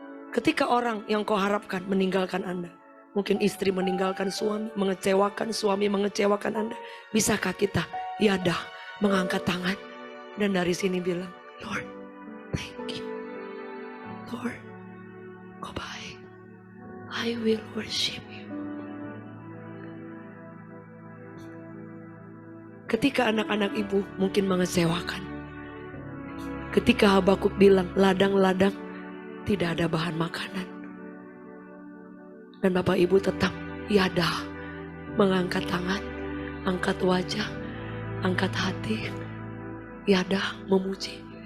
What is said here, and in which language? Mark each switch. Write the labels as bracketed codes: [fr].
[id] Ketika orang yang kau harapkan meninggalkan Anda, mungkin istri meninggalkan suami, mengecewakan suami, mengecewakan Anda, bisakah kita yadah, mengangkat tangan dan dari sini bilang, [en] Lord, thank you. Lord, [id] kau baik. [en] I will worship you. [id] Ketika anak-anak ibu mungkin mengecewakan. Ketika Habakuk bilang ladang-ladang tidak ada bahan makanan. Dan Bapak Ibu tetap yada, mengangkat tangan, angkat wajah, angkat hati, yada memuji.